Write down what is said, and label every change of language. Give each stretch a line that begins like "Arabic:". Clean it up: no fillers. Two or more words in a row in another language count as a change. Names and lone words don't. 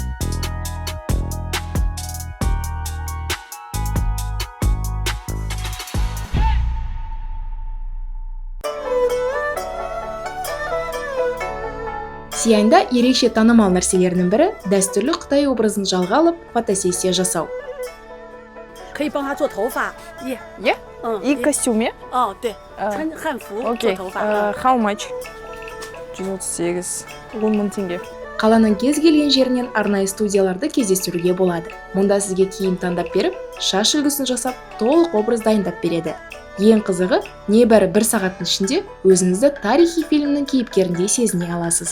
Kazakh: Сияньда ерекше танымал нәрселерінің бірі дәстүрлі Қытай образын жалға алып, фотосессия жасау.
Chinese: 可以帮他做头发，
Russian: И костюме?
Chinese: 对，穿汉服做头发。
English: How much? 138, 10.000 теңге.
Kazakh: Қаланың кез келген жерінен арнайы студияларды кездестіруге болады. Мұнда сізге киім таңдап беріп, шаш үлгісін жасап, толық образ дайындап береді. Ең қызығы, небәрі 1 сағаттың ішінде өзіңізді тарихи фильмнің кейіпкеріндей сезіне аласыз.